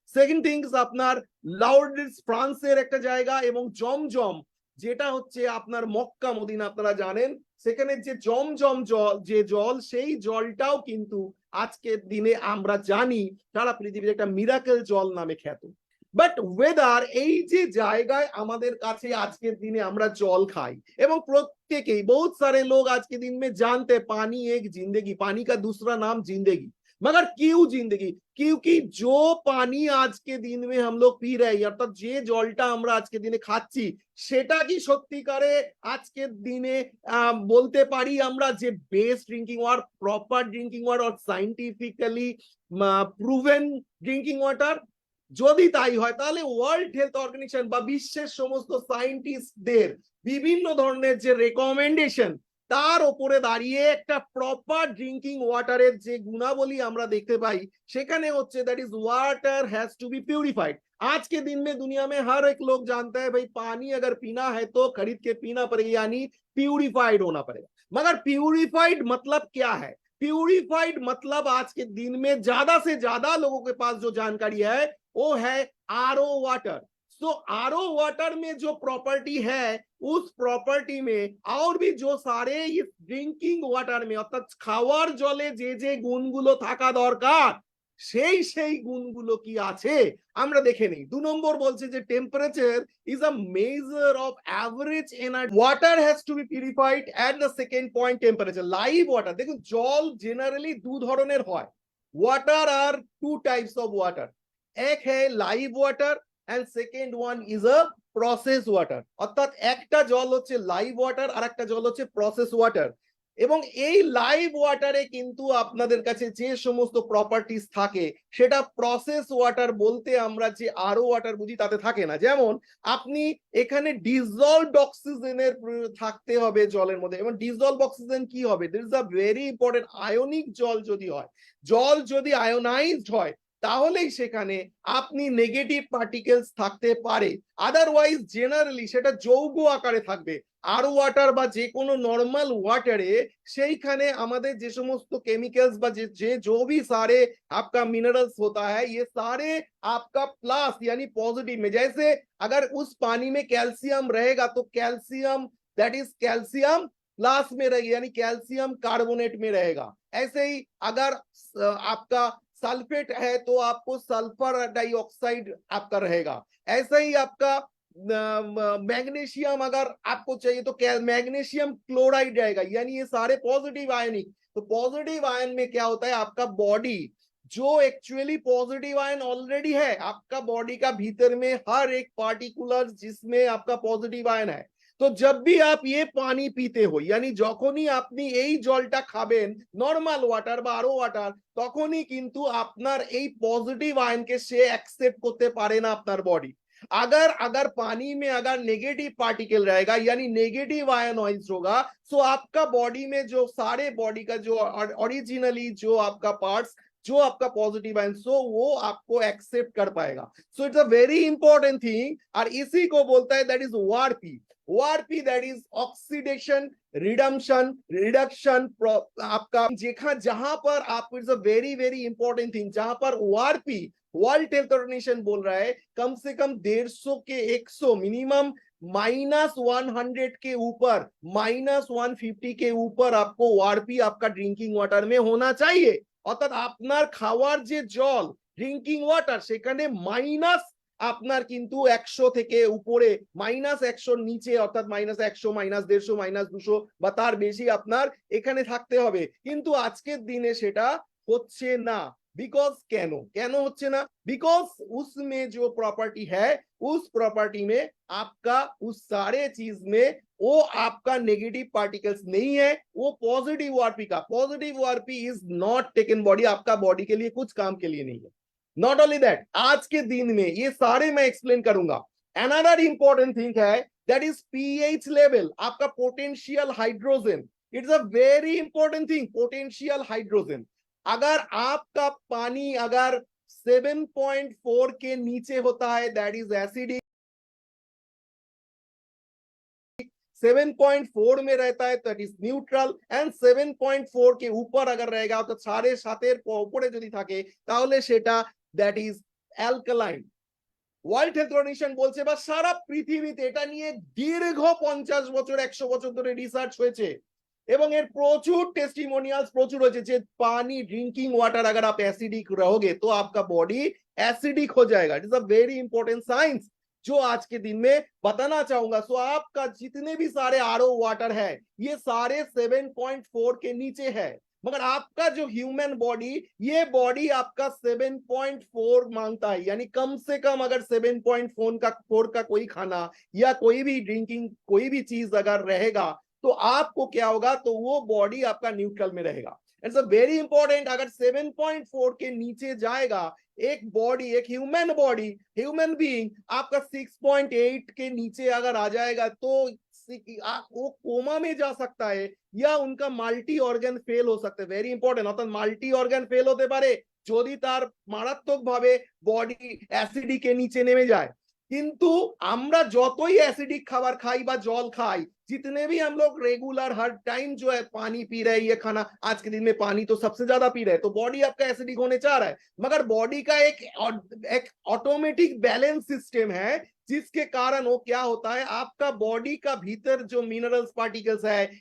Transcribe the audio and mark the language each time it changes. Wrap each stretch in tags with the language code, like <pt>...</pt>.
<bn>Second things আপনার লাউডিস ফ্রান্সের একটা জায়গা এবং জমজম যেটা হচ্ছে আপনার মক্কা মদিনা, আপনারা জানেন সেখানে যে জমজম জল যে জল সেই জলটাও কিন্তু আজকের দিনে আমরা জানি সারা পৃথিবীর একটা মিরাকেল জল নামে খ্যাত। বাট ওয়েদার এই যে জায়গায় আমাদের কাছে আজকের দিনে আমরা জল খাই এবং প্রত্যেকেই</bn> <hi>बहुत सारे लोग आज के दिन में जानते हैं पानी एक जिंदगी, पानी का दूसरा नाम जिंदगी। मगर क्यों जिंदगी? क्योंकि जो पानी आज के दिन में हम लोग पी रहे हैं</hi> <bn>অর্থাৎ যে জলটা আমরা আজকে দিনে খাচ্ছি সেটা কি সত্যিকারে আজকের দিনে বলতে পারি আমরা যে best drinking water, proper drinking water or scientifically proven drinking water? যদি তাই হয় তাহলে ওয়ার্ল্ড হেলথ অর্গানাইজেশন বা বিশ্বের সমস্ত সায়েন্টিস্টদের বিভিন্ন ধরনের যে রেকমেন্ডেশন তার উপরে দাঁড়িয়ে একটা প্রপার ড্রিঙ্কিং ওয়াটারের যে গুণাবলী আমরা দেখতে পাই সেখানে হচ্ছে</bn> <en>That is water has to be purified.</en> <hi>आज के दिन में दुनिया में हर एक लोग जानता है भाई पानी अगर पीना है तो खरीद के पीना पड़ेगा, यानी प्यूरिफाइड होना पड़ेगा। मगर प्यूरिफाइड मतलब क्या है? प्यूरिफाइड मतलब आज के दिन में ज्यादा से ज्यादा लोगों के पास जो जानकारी है वो है आरओ वाटर। तो आरओ वाटर में जो प्रॉपर्टी है उस प्रॉपर्टी में और भी जो सारे इस ड्रिंकिंग वाटर में</hi> <bn>অর্থাৎ খাওয়ার জলে যে যে গুণগুলো থাকা দরকার সেই গুণগুলো কি আছে আমরা দেখে নেই। 2 নম্বর বলছে যে</bn> <en>Temperature is a measure of average energy. Water has to be purified at the second point temperature.</en> <bn>Live water দেখুন জল জেনারেলি দু ধরনের হয়।</bn> <en>water আর two types of water,</en> <bn>এক है live water</bn> <en>and second one is a process water।</en> <bn>অর্থাৎ একটা জল হচ্ছে লাইভ ওয়াটার আর একটা জল হচ্ছে প্রসেস ওয়াটার এবং এই লাইভ ওয়াটারে কিন্তু আপনাদের কাছে যে সমস্ত প্রপার্টিজ থাকে সেটা প্রসেস ওয়াটার বলতে আমরা যে আরও ওয়াটার বুঝি তাতে থাকে না। যেমন আপনি এখানে ডিজলভড অক্সিজেনের থাকতে হবে জলের মধ্যে এবং ডিজলভ অক্সিজেন কি হবে?</bn> <en>This is a very important.</en> <bn>Ionic জল যদি হয়, জল যদি আয়োনাইজড হয় তাহলেই সেখানে আপনি নেগেটিভ পার্টিকেলস থাকতে পারে, আদারওয়াইজ জেনারেলি সেটা যৌগ আকারে থাকবে। আর ওয়াটার বা যে কোনো নর্মাল ওয়াটারে সেইখানে আমাদের যে সমস্ত</bn> <hi>केमिकल्स বা যে जो भी सारे आपका मिनरल्स होता है ये सारे आपका प्लस यानी पॉजिटिव में, जैसे अगर उस पानी में कैल्शियम रहेगा तो calcium that is calcium plus में रहेगा यानी कैल्शियम कार्बोनेट में रहेगा। ऐसे ही अगर आपका सल्फेट है तो आपको सल्फर डाइऑक्साइड आपका रहेगा। ऐसा ही आपका मैग्नीशियम अगर आपको चाहिए तो मैग्नीशियम क्लोराइड रहेगा, यानी ये सारे पॉजिटिव आयनिक। तो पॉजिटिव आयन में क्या होता है, आपका बॉडी जो एक्चुअली पॉजिटिव आयन ऑलरेडी है आपका बॉडी का भीतर में हर एक पार्टिकुलर जिसमें आपका पॉजिटिव आयन है। तो जब भी आप ये पानी पीते हो यानी</hi> <bn>যখনই আপনি এই জলটা খাবেন নরমাল ওয়াটার বা আরো ওয়াটার, তখনই কিন্তু আপনার এই পজিটিভ আয়নকে সে অ্যাকসেপ্ট করতে পারে না আপনার বডি।</bn> <hi>अगर अगर पानी में अगर नेगेटिव पार्टिकल रहेगा यानी नेगेटिव आयनोइज होगा, सो आपका बॉडी में जो सारे बॉडी का जो ओरिजिनली जो आपका पार्ट्स जो आपका पॉजिटिव आयन सो वो आपको एक्सेप्ट कर पाएगा। So</hi> <en>it's a very important thing</en> <hi>और इसी को बोलता है that is ORP. ORP that is oxidation redemption reduction. आपका जहां पर आप</hi> <en>it's a very very important thing,</en> <hi>जहां पर ओआरपी वर्ल्ड हेल्थ ऑर्गेनाइजेशन बोल रहा है कम से कम 150 के 100 मिनिमम -100 के ऊपर -150 के ऊपर आपको ओआरपी आपका ड्रिंकिंग वाटर में होना चाहिए।</hi> <bn>অর্থাৎ আপনার খাওয়ার যে জল ড্রিঙ্কিং ওয়াটার সেখানে মাইনাস আপনার কিন্তু 100 থেকে উপরে -100 নিচে অর্থাৎ -100 -150 -200 বা তার বেশি আপনার এখানে থাকতে হবে। কিন্তু আজকের দিনে সেটা হচ্ছে না।</bn> <hi>बिकॉज</hi> <bn>कैनो होच्छे ना,</bn> <hi>बिकॉज उसमें जो प्रॉपर्टी है उस प्रॉपर्टी में आपका उस सारे चीज में वो आपका नेगेटिव पार्टिकल्स नहीं है, वो पॉजिटिव ओआरपी का</hi> <en>positive ORP is not taken body,</en> <hi>आपका बॉडी के लिए कुछ काम के लिए नहीं है। नॉट ओनली दैट, आज के दिन में ये सारे मैं एक्सप्लेन करूंगा। अनदर इंपॉर्टेंट थिंग है दैट इज पीएच लेवल, आपका potential hydrogen. It's a very important thing, potential hydrogen. अगर आपका पानी अगर 7.4 के नीचे होता है दैट इज एसिडिक, 7.4 में रहता है दैट इज न्यूट्रल एंड 7.4 के ऊपर अगर रहेगा तो सारे सातेर ऊपरे</hi> <bn>যদি থাকে তাহলে সেটা</bn> <hi>that is alkaline.</hi> <bn>World health organisation বলছে বা সারা পৃথিবীতে এটা নিয়ে দীর্ঘ 50 বছর 100 বছর ধরে রিসার্চ হয়েছে এবং এর প্রচুর টেস্টিमोनियल्स প্রচুর হয়েছে যে</bn> <hi>पानी ड्रिंकिंग वाटर अगर आप एसिडिक रहोगे तो आपका बॉडी एसिडिक हो जाएगा।</hi> <en>it is a very important science</en> <hi>जो आज के दिन में बताना चाहूंगा। सो आपका जितने भी सारे आरओ वाटर है ये सारे 7.4 के नीचे है, मगर आपका जो ह्यूमन बॉडी ये बॉडी आपका 7.4 मांगता है, यानी कम से कम अगर 7.4 का कोई खाना या कोई भी ड्रिंकिंग कोई भी चीज अगर रहेगा तो आपको क्या होगा, तो वो बॉडी आपका न्यूट्रल में रहेगा।</hi> <en>it's a very important,</en> <hi>अगर 7.4 के नीचे जाएगा एक बॉडी एक ह्यूमन बॉडी ह्यूमन बीइंग आपका 6.8 के नीचे अगर आ जाएगा तो वो कोमा में जा सकता है या उनका মাল্টি অর্গান ফেল हो सकता है।</hi> <en>very important,</en> <bn>অর্থাৎ মাল্টি অর্গান ফেল হতে পারে যদি তার মারাত্মক ভাবে বডি অ্যাসিডিক এর নিচে নেমে যায়। কিন্তু আমরা যতই অ্যাসিডিক খাবার খাই বা জল খাই,</bn> <hi>जितने भी हम लोग रेगुलर हर टाइम जो है पानी पी रहे हैं, ये खाना आज के दिन में पानी तो सबसे ज्यादा पी रहे हैं, तो बॉडी आपका एसिडिक होने चाह रहा है, मगर बॉडी का एक ऑटोमेटिक बैलेंस सिस्टम है जिसके कारण वो क्या होता है, आपका बॉडी का भीतर जो मिनरल्स पार्टिकल्स है</hi>